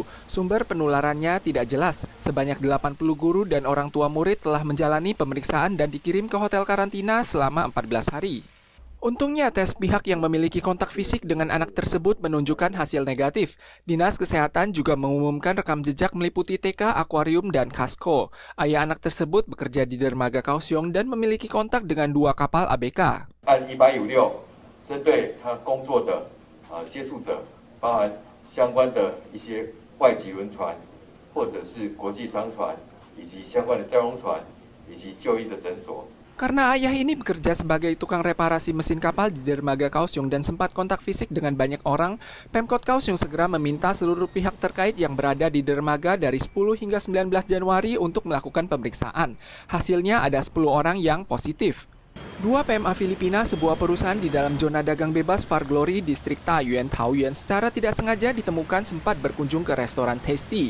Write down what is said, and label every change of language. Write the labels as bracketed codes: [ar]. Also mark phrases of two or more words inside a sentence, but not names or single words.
[id] Sumber penularannya tidak jelas. Sebanyak 80 guru dan orang tua murid telah menjalani pemeriksaan dan dikirim ke hotel karantina selama 14 hari. Untungnya, tes pihak yang memiliki kontak fisik dengan anak tersebut menunjukkan hasil negatif. Dinas Kesehatan juga mengumumkan rekam jejak meliputi TK, akuarium, dan Kasko. Ayah anak tersebut bekerja di dermaga Kaohsiung dan memiliki kontak dengan 2 kapal ABK. [zh] 按156针对他工作的接触者，包含相关的一些外籍轮船，或者是国际商船，以及相关的交通船，以及就医的诊所。 [id] Karena ayah ini bekerja sebagai tukang reparasi mesin kapal di dermaga Kaohsiung dan sempat kontak fisik dengan banyak orang, Pemkot Kaohsiung segera meminta seluruh pihak terkait yang berada di dermaga dari 10 hingga 19 Januari untuk melakukan pemeriksaan. Hasilnya ada 10 orang yang positif. 2 PMA Filipina, sebuah perusahaan di dalam zona dagang bebas Far Glory, distrik Taoyuan, secara tidak sengaja ditemukan sempat berkunjung ke restoran Tasty.